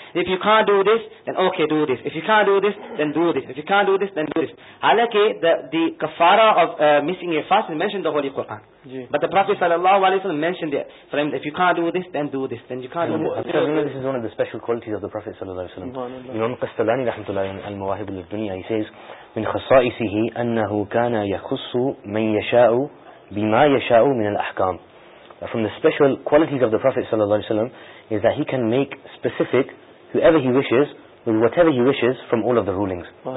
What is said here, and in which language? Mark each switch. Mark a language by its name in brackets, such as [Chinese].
[English] If you can't do this, then okay, do this. If you can't do this, then do this. If you can't do this, then do this. Halaki, the kafara of missing a fast is mentioned in the Holy Quran. Yes. But the Prophet sallallahu alaihi wasallam mentioned it. For him, if you can't do this, then do this. Then you can't do this. This is one of the special qualities of the Prophet sallallahu alaihi wasallam. [Arabic] Imam Qastalani rahmatullahi al-Mawahib al-Dunya, [English] he says, [Arabic] من خصائصه أنه كان يخص من يشاء بما يشاء من الأحكام. [English] From the special qualities of the Prophet sallallahu alaihi wasallam is that he can make specific whoever he wishes with whatever he wishes from all of the rulings. Okay.